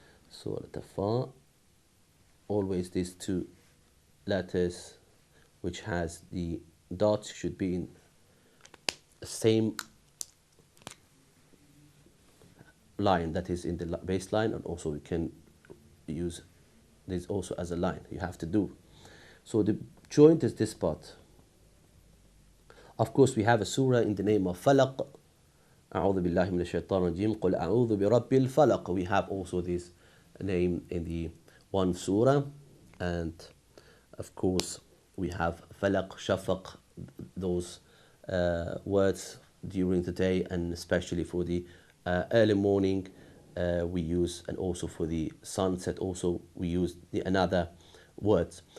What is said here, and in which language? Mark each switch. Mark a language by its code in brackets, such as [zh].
[en] So letter fa, always these 2 letters which has the dots should be in the same line, that is in the baseline, and also we can use this also as a line you have to do. So the joint is this part. Of course, we have a surah in the name of falaq. [ar] أعوذ بالله من الشيطان الرجيم قل أعوذ برب الفلق. [en] We have also this name in the one surah, and of course we have falaq, shafaq, those words during the day, and especially for the early morning we use, and also for the sunset also we use the another words.